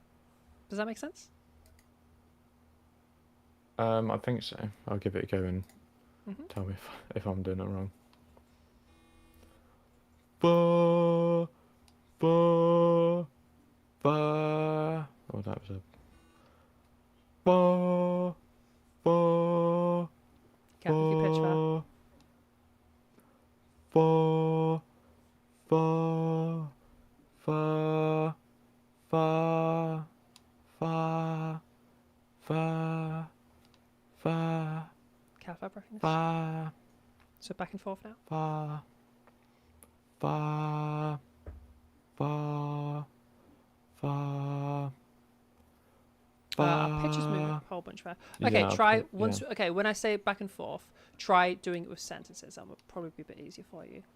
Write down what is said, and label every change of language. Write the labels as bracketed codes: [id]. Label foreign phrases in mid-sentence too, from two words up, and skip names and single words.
[en] Does that make sense? I think so. I'll give it a go and Mm-hmm. tell me if I'm doing it wrong. Ba, ba, ba. Oh, that was a. Ba, ba, Can't make you pitch that. ba, ba, fa, fa, fa, fa, fa, Can't have breathiness. fa, So back and forth now. fa, fa, fa, fa, Our pitch is moving a whole bunch there. Okay, Yeah, try but- once. yeah. Okay, when I say back and forth, try doing it with sentences. That would probably be a bit easier for you.